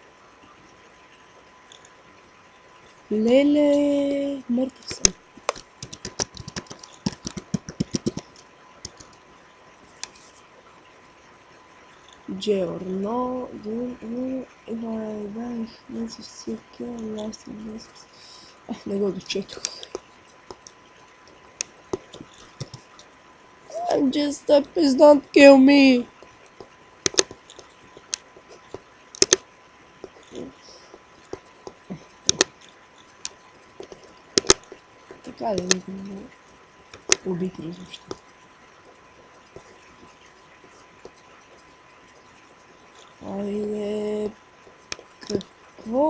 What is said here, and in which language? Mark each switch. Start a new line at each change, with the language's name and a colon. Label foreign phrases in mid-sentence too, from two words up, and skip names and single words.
Bulgarian: Леле, мъртъв съм. Giorno, не го дочетох.
English: I'm just a please don't kill me.
Bulgarian: Така ли никой не го убити изобщо? Айде, какво?